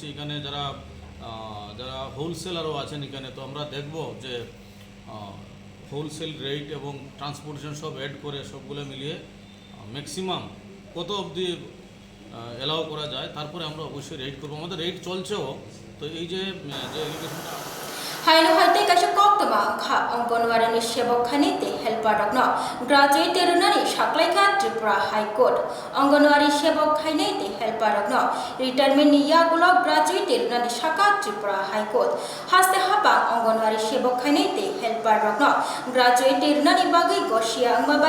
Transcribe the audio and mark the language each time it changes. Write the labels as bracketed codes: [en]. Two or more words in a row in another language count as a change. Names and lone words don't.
[bn] এখানে যারা হোলসেলারও আছেন এখানে, তো আমরা দেখব যে [en] wholesale rate [bn] এবং ট্রান্সপোর্টেশন সব অ্যাড করে সবগুলো মিলিয়ে ম্যাক্সিমাম কত অবধি অ্যালাউ করা যায়, তারপরে আমরা অবশ্যই রেট করবো। আমাদের রেট চলছেও। তো এই যে এডুকেশনটা [trp] Haino Halte Kasha Koktama Kha Ongonwarani Shebok Khanite Helper Dogno Graduate Terunani Shaklaika Tripura High Court Ongonwari Shebok Khanite Helper Dogno Retirement Yagulo Graduate Terunani Shaka Tripura High Court Haste Hapa Ongonwari Shebok Khanite Helper Dogno Graduate Terunani Bagai Goshia Angmabai